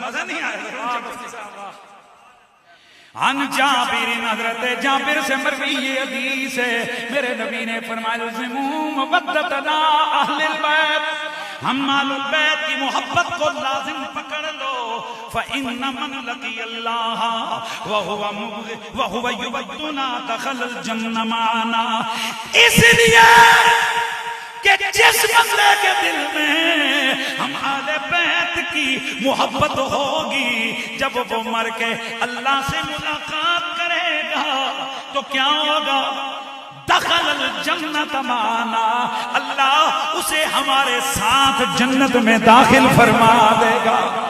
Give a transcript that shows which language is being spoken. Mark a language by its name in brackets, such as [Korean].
[Urdu] مزہ نہیں آیا. عن جابر، حضرت جابر سے مروی یہ حدیث ہے، میرے نبی نے فرمایا [Arabic] لزموا مودتنا اہل البیت، [Urdu] ہم اہل البیت کی محبت کو لازم پکڑ لو. [Arabic] فإن من لقي الله وهو يودنا دخل الجنة معنا. [Urdu] اس لیے کہ جس بندے کے دل میں ہم اہل بیت کی محبت ہوگی، جب وہ مر کے اللہ سے ملاقات کرے گا تو کیا ہوگا، [Arabic] دخل الجنت معنا، [Urdu] اللہ اسے ہمارے ساتھ جنت میں داخل فرما دے گا.